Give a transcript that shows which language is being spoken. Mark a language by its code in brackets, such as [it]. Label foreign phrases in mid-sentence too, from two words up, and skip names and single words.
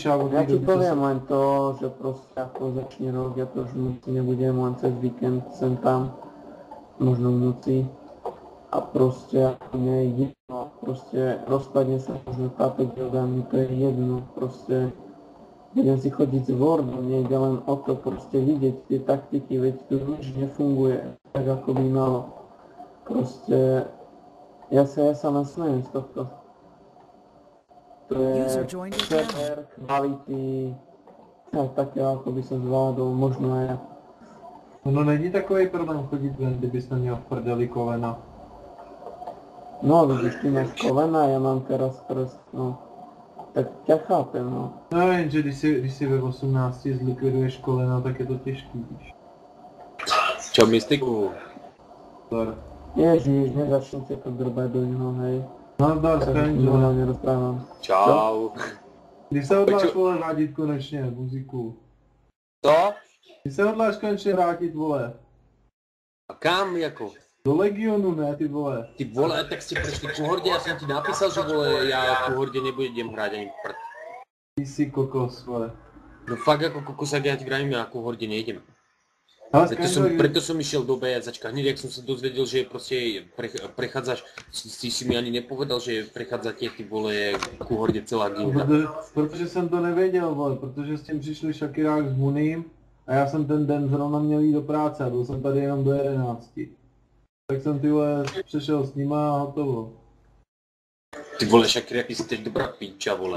[sk] ja ti poviem len to, že proste ako začne rok, ja to už nebudem len cez víkend sem tam, možno v noci a proste ako mne je jedno, proste rozpadne sa možno táto guilda, mi to je jedno, proste budem si chodiť s Wordom, nejde len o to proste vidieť tie taktiky, veď tu nič nefunguje tak ako by malo. Proste ja sa len smejem z tohto. To je server, kvality, také ako by som zvládol, možno aj ja. [cs] No není takový problém chodit ven, kdybys neměl v prdeli kolena. [sk] No vidíš, ty máš kolena, ja mám teraz prst, no. Tak ťa chápem, no. [cs] No jenže když si ve 18 zlikviduješ kolena, tak je to těžký, víš. Čau, Mystiku. [sk] Ježiš, nezačnite to drbať do něho, hej. [cs] Nazdar, Skanjo. [sk] Nerozprávam. [cs] Čau. Kdy se hodláš, vole, vrátit konečně, muziku? Co? Kdy se hodláš konečně vrátit, vole? A kam, jako? Do Legionu, ne, ty vole. [sk] Ty vole, tak ste prešli ku Horde, ja som ti napísal, že vole, ja ku Horde nebudem hrať ani prd. Ty si kokos, vole. No fakt ako kokosak, ja ti vravím, ja ku Horde nejdem. Preto som išiel do BSAčka, hneď jak som sa dozvedel, že proste prechádzaš, si mi ani nepovedal, že prechádzate, ty vole, ku Horde celá gilda. [cs] Protože jsem to nevěděl, vole, protože s tím přišli Šakirák s Muním a já jsem ten den zrovna měl jít do práce a byl jsem tady jenom do 11. Tak jsem ty vole přešel s nima a hotovo. Ty vole, Šakirák, ty jsi teď dobrá píča, vole.